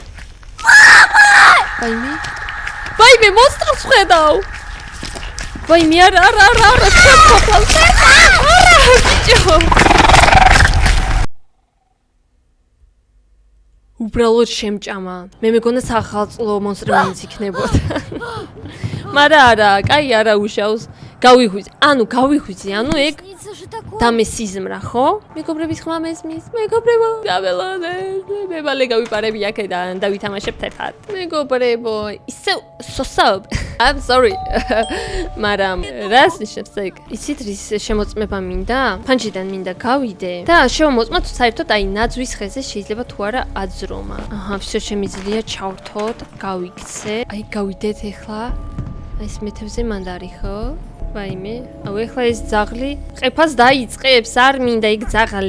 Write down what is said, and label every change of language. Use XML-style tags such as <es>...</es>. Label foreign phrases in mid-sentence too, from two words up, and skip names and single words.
<ka>ვაიმე, მონსტრს ვხედავ, ვაიმე, არა, შეფოფალ, არა, ბიჭო, უბრალოდ შემჭამა. მე მეგონა სახალწლო მონსტრი მაინც იქნებოდა. მაგრამ არა, კაი არა უშავს. გავიხვიძე. ანუ ეგ</ka> <ru>Снится же такое.</ru> <ka>დამესიზმრა, ხო? მეგობრების ხმა მესმის, მეგობრებო, გაველოდე, მე მალე გავიპარები აქედან და ვითამაშებთ ერთად. მეგობრებო, ისევ სოსაობ.</ka> <en>I'm sorry.</en> <ka>მაგრამ რას ნიშნავს ეგ? იცით რის შემოწმება მინდა? ფანჯიდან მინდა გავიდე და შევმოწმოთ საერთოდ აი ნაძვის ხეზე შეიძლება თუ არა აძრომა. აჰა, всё შემიძლია ჩავრთოთ, გავიქცე. აი გავიდეთ ახლა. აი ეს მეთევზე მანდარი, ხო? ვაიმე, აუ ეხლა ეს ძაღლი ყეფას დაიწყებს, არ მინდა იქ ძაღლი.</ka>